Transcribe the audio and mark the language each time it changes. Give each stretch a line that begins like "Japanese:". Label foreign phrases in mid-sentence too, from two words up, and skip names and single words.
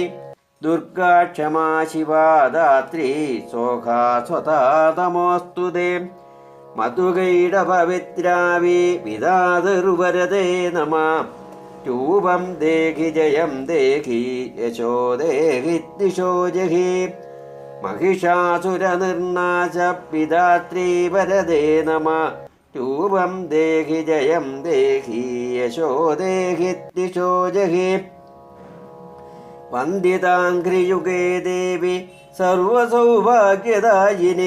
Sanskrit: ദുർഗാ ക്ഷമാ ശിവാ ധാത്രീ സോഹാ സ്വതാ തമോസ്തുതേ. മധുകൈടപവിത്രാവി വിദാതൃവരദേ നമഃ. രൂപം ദേഹി ജയം ദേഹി യശോ ദേഹി ദിശോ ജഹി. महिषासुरनिर्नाश पिदात्री वरदे नमः। रूपं देहि जयं देहि यशो देहि दिशो जहि। वन्दिताङ्घ्रियुगे देवि सर्वसौभाग्यदायिनि।